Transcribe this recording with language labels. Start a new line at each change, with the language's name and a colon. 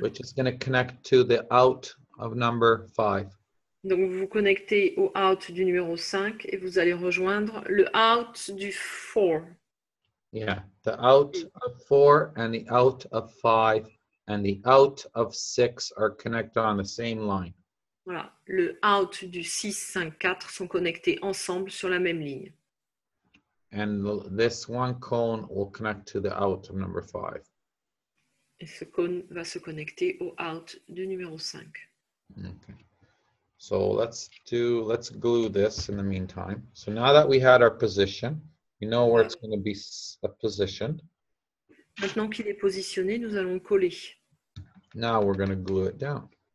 English: which is going to connect to the out of number 5.
French: Donc vous vous connectez au out du numéro 5 et vous allez rejoindre le out du 4.
English: Yeah, the out of 4 and the out of 5 and the out of 6 are connected on the same line.
French: Voilà, le out du 6, 5, 4 sont connectés ensemble sur la même ligne.
English: And this one cone will connect to the out of number 5.
French: Et ce cône va se connecter au out du numéro 5.
English: Okay. So let's glue this in the meantime. So now that we had our position, we know where it's going to be positioned.
French: Maintenant qu'il est positionné, nous allons le coller.
English: Now we're going to glue it down.